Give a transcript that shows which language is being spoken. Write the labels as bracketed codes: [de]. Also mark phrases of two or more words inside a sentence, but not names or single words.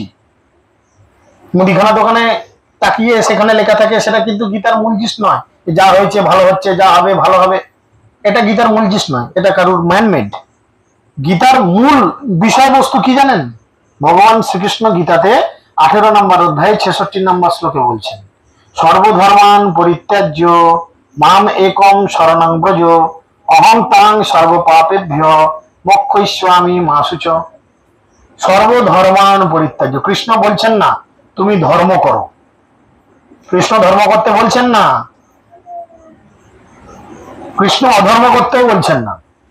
[bn] মুদিখানা দোকানে তাকিয়ে সেখানে লেখা থাকে, সেটা কিন্তু গীতার মূল জিস্ট নয়। যা হয়েছে ভালো হচ্ছে, যা হবে ভালো হবে, এটা গীতার মূল জিস্ট নয়, এটা কারোর ম্যানমেড। গীতার মূল বিষয়বস্তু কি জানেন? ভগবান শ্রীকৃষ্ণ গীতাতে 18 নম্বর অধ্যায়ে 66 নম্বর শ্লোকে বলছেন, [sa] সর্বধর্মান পরিত্যাজ্য মাম একম শরণং ব্রজ অহং তাং সর্বপাপেভ্য মোক্ষয়িষ্যামি মা শুচ। সর্বধর্মান পরিত্যাজ্য, [bn] কৃষ্ণ বলছেন না তুমি ধর্ম করো। কৃষ্ণ ধর্ম করতে বলছেন না, কৃষ্ণ অধর্ম করতেও বলছেন না।